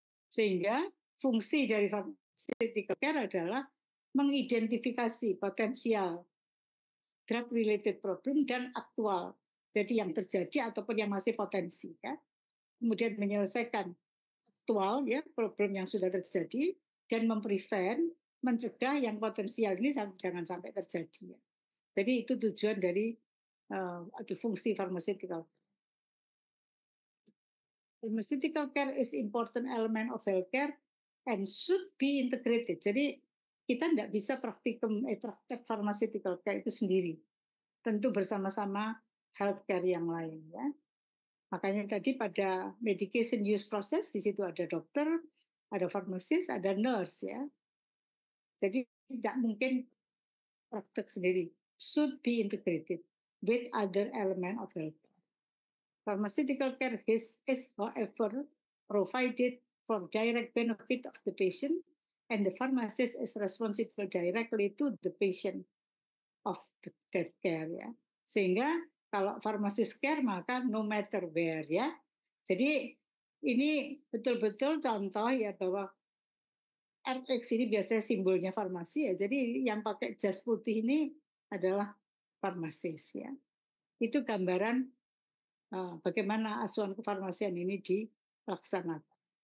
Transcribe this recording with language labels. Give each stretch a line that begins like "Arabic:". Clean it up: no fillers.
Indonesian: Sehingga fungsi dari pharmaceutical care adalah mengidentifikasi potensial drug-related problem dan aktual, jadi yang terjadi ataupun yang masih potensi, ya. Kemudian menyelesaikan aktual, ya, problem yang sudah terjadi, dan memprevent, mencegah yang potensial ini jangan sampai terjadi, ya. Jadi itu tujuan dari atau fungsi pharmaceutical.
English: Pharmaceutical care is important element of healthcare and should be integrated.
Indonesian: Jadi kita tidak bisa praktek pharmaceutical care itu sendiri. Tentu bersama-sama healthcare yang lain, ya. Makanya tadi pada medication use process di situ ada dokter, ada pharmacist, ada nurse, ya. Jadi tidak mungkin praktek sendiri.
English: Should be integrated with other element of healthcare. Pharmaceutical care is however provided for direct benefit of the patient, and the pharmacist is responsible directly to the patient of that care, ya.
Indonesian: Sehingga kalau pharmacist care maka
English: no matter where,
Indonesian: ya. Jadi ini betul-betul contoh, ya, bahwa RX ini biasanya simbolnya farmasi, ya. Jadi yang pakai jas putih ini adalah farmasis, ya. Itu gambaran bagaimana asuhan kefarmasian ini dilaksanakan.